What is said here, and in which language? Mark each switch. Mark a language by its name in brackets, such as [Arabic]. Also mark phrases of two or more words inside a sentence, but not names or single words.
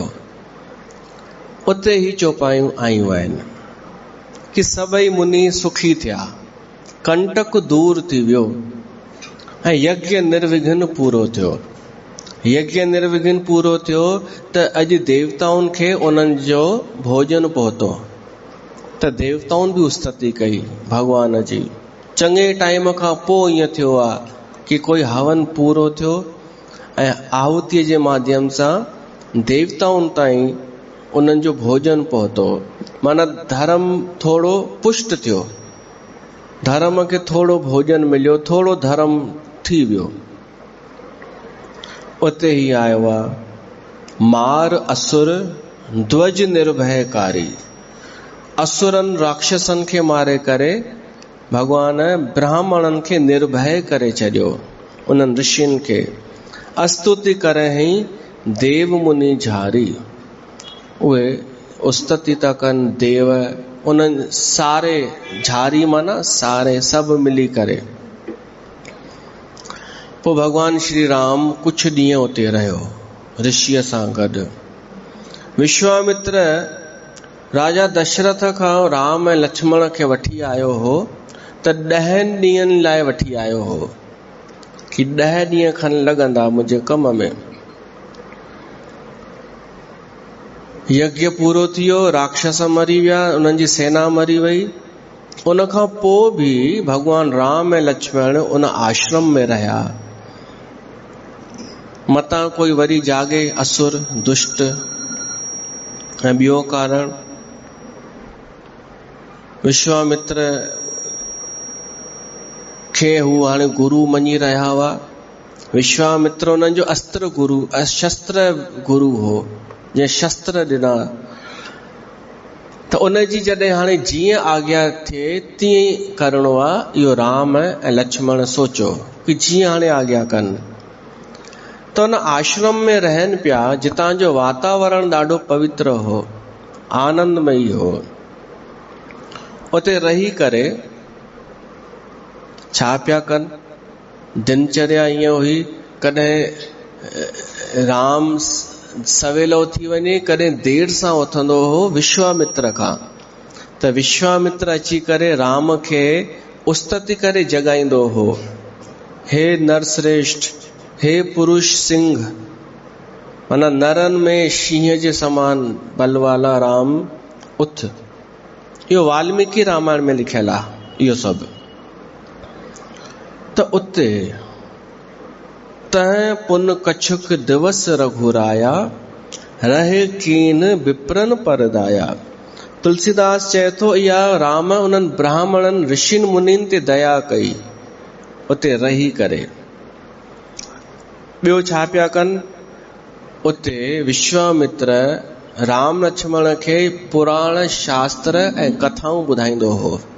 [Sindhi] उते ही चौपायूं आयूं आहिनि कि सभई मुनि सुखी थिया, कंटक दूर थी वियो ऐं यज्ञ निर्विघ्न पूरो थियो। यज्ञ निर्विघ्न पूरो थियो त अॼु देवताउनि खे उन्हनि जो भोजन पहुतो। त देवताउनि बि उस्तति कई भगवान जी। चङे टाइम खां पोइ ईअं थियो आहे कि कोई हवन पूरो थियो ऐं आहुतीअ जे माध्यम सां देवताउनि ताईं उन्हनि जो भोजन पहुतो। माना धर्म थोड़ो पुष्ट थियो, धर्म खे थोड़ो भोजन मिलियो, थोड़ो धर्म थी वियो। उते ही आयो आहे मार असुर ध्वज निर्भयकारी। असुरन राक्षसन खे मारे करे भगवान ब्राह्मणन खे निर्भय करे छॾियो। उन्हनि ऋषियुनि खे स्तुति करे ही देव मुनि झारी। उहे उस्तति था कनि देव, उन्हनि सारे झारी माना सारे सभु मिली करे। पोइ भगवान श्री राम कुझु ॾींहं उते रहियो ऋषिअ सां गॾु। विश्वामित्र राजा दशरथ खां राम ऐं लक्ष्मण खे वठी आयो हो त 10 ॾींहंनि लाइ वठी आयो हो कि 10 ॾींहं खन लॻंदा मुंहिंजे कम में। यज्ञ पूरो थियो, राक्षस मरी विया, उन्हनि जी सेना मरी वई। उन खां पोइ बि भगवान राम ऐं लक्ष्मण उन आश्रम में रहिया। मतां कोई वरी जागे असुर दुष्ट ऐं ॿियो कारण विश्वामित्र खे हू हाणे गुरु मञी रहिया हुआ। विश्वामित्र उन्हनि जो अस्त्र गुरु शस्त्र गुरु हो, जंहिं शस्त्र ॾिना। त उन जी जॾहिं हाणे जीअं आज्ञा थिए तीअं करिणो आहे, इहो राम ऐं लक्ष्मण सोचियो कि जीअं हाणे आज्ञा कनि। त उन आश्रम में रहनि पिया, जितां जो वातावरण ॾाढो पवित्र हो, आनंदमयी हो। उते रही करे छा पिया कनि, दिनचर्या ईअं हुई, कॾहिं राम सवेल उथी वञे, कॾहिं देर सां उथंदो हो विश्वामित्र खां। त विश्वामित्र अची करे राम खे उस्तति करे जगाईंदो हो, हे नरश्रेष्ठ, हे पुरुष सिंह, माना नरन में शींह जे समान बल वाला राम उथ। इहो वाल्मीकि रामायण में लिखियल आहे इहो सभु। त उते [Awadhi] तंहिं पुन कछुक दिवस रघुराया, रहे कीन विप्रन परदाया। [Sindhi] तुलसीदास चए थो इहा राम उन्हनि ब्राह्मणनि ऋषिन मुनिन ते दया कई उते रही करे। ॿियो छा पिया कनि, उते विश्वामित्र राम लक्ष्मण खे पुराण शास्त्र ऐं कथाऊं ॿुधाईंदो हो।